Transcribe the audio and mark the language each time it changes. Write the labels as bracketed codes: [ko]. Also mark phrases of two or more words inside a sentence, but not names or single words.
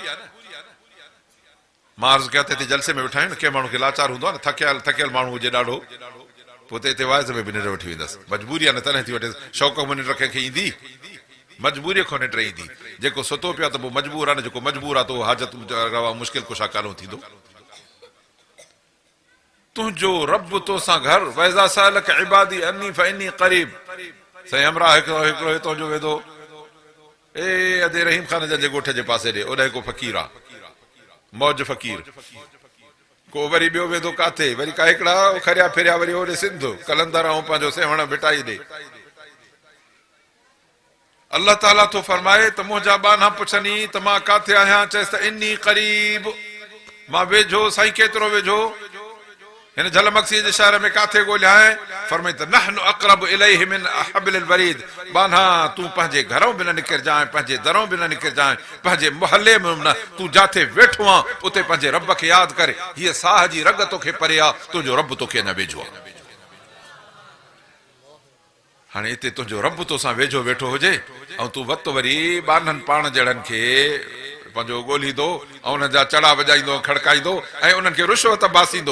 [sd] मां अर्ज़ु कया त हिते जलसे में वेठा आहियूं न, कंहिं माण्हू खे लाचार हूंदो आहे न, थकियल माण्हू हुजे ॾाढो, पोइ त हिते वाइज़ में बि निंड वठी वेंदसि। मजबूरी आहे न, तॾहिं थी वठे। शौक़ में निंड कंहिंखे ईंदी? मजबूरीअ खां निंड ईंदी। जेको सुतो पियो आहे त पोइ मजबूर आहे न, जेको मजबूर आहे त उहो हाजत रवा मुश्किल कुशा कानो थींदो। तुंहिंजो रब तोसां घर, [ar] وإذا سألك عبادي عني فإني قريب. [sd] साईं हमरा हिकिड़ो हितां जो वेंदो अदे रहीम ख़ान जे ॻोठ जे पासे ॾे, ओॾे को फ़क़ीर आहे, मौज फ़क़ीर। को वरी ॿियो वेंदो काथे, वरी का हिकिड़ा खरिया फिरिया वरी ओॾे सिंध कलंदर ऐं पंहिंजो सेवण भिटाई ॾे। अल्लाह ताला थो फरमाए त मुंहिंजा बाना पुछनी त मां काथे आहियां, चएसि त [ar] إني قريب, [sd] मां वेझो। साईं केतिरो वेझो? हिन झलमक्सी जे शहर में काथे ॻोल्हिया आहे? फरमाई त [ar] نحن أقرب إليه من حبل الوريد. [sd] बाना तूं पंहिंजे घरों बि न निकिरजांइ, पंहिंजे दरों बि न निकिरजांइ, पंहिंजे मोहल्ले में न, तूं जिथे वेठो आहे उते पंहिंजे रब खे यादि करे। हीअ साह जी रग तोखे परे आहे, तुंहिंजो रब तोखे अञा वेझो आहे। हाणे हिते तुंहिंजो रब तोसां वेझो वेठो हुजे ऐं तूं वत वरी बाननि पाण जहिड़नि खे पंहिंजो ॻोल्हींदो ऐं उन्हनि जा चड़ा वॼाईंदो, खड़काईंदो ऐं उन्हनि खे रुश्वत बासींदो।